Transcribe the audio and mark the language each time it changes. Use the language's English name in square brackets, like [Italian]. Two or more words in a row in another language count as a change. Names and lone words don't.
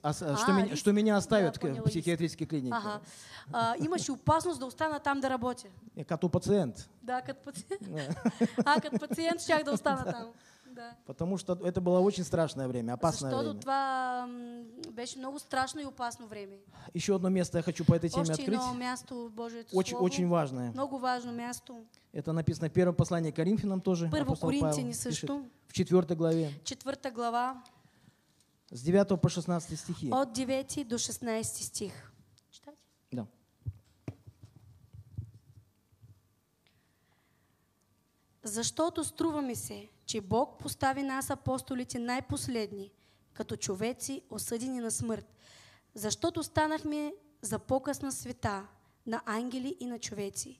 [Russian] риск. что меня оставят Да, в поняла, психиатрической клинике. Ага. [Bulgarian] Имаше опасност да остана там да работя. Като пациент. Да, като пациент. Като пациент щях да остана там. Да. [Russian] Потому что это было очень страшное время, опасное [Bulgarian] Защото [Russian] время. [Bulgarian] това беше много страшно и опасно време. [Russian] Еще одно место я хочу по этой теме [Bulgarian] Още едно [Russian] открыть. [Bulgarian] място в Божието [Russian] Очень, [Bulgarian] Слово. [Russian] очень важное. [Bulgarian] Много важно място. [Russian] Это написано в первом послании к Коринфянам тоже. [Bulgarian] Първо [Russian] Апостол Павел [Bulgarian] Коринтияни [Russian] пишет, [Bulgarian] също. [Russian] в 4 главе, [Bulgarian] 4 глава, [Russian] с 9 по 16 стихи. [Bulgarian] от 9 до 16 стих. Читайте. Да. Защото струва ми се, че Бог постави нас апостолите най-последни, като човеци осъдени на смърт. Защото станахме за показ на света, на ангели и на човеци.